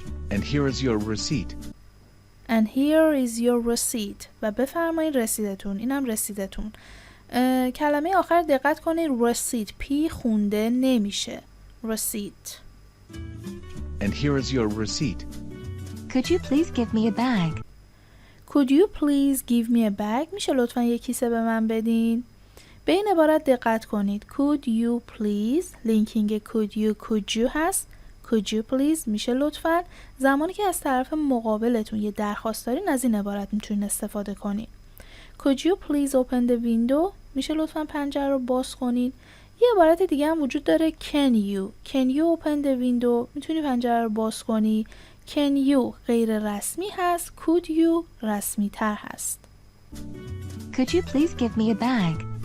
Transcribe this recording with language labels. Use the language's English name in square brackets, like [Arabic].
[English] And here is your receipt. And here is your receipt. [Persian] و بفرمایین رسیدتون. اینم رسیدتون. کلمه آخر دقت کنید. [English] receipt [Persian] پی خونده نمیشه. [English] receipt. And here is your receipt. Could you please give me a bag? Could you please give me a bag؟ [Persian] میشه لطفاً یک کیسه به من بدین؟ به این عبارت دقت کنید. [English] Could you please [Persian] لینکینگ [English] could you [Persian] هست. [English] Could you please [Persian] میشه لطفاً. زمانی که از طرف مقابلتون یه درخواست دارین از این عبارت میتونین استفاده کنین. [English] Could you please open the window؟ [Persian] میشه لطفاً پنجره رو باز کنین. یه عبارت دیگه هم وجود داره [English] Can you open the window؟ [Persian] میتونی پنجره رو باز کنی. [English] Can you [Persian] غیر رسمی هست. [English] Could you [Persian] رسمی تر هست. [English] Could you please give me a bag?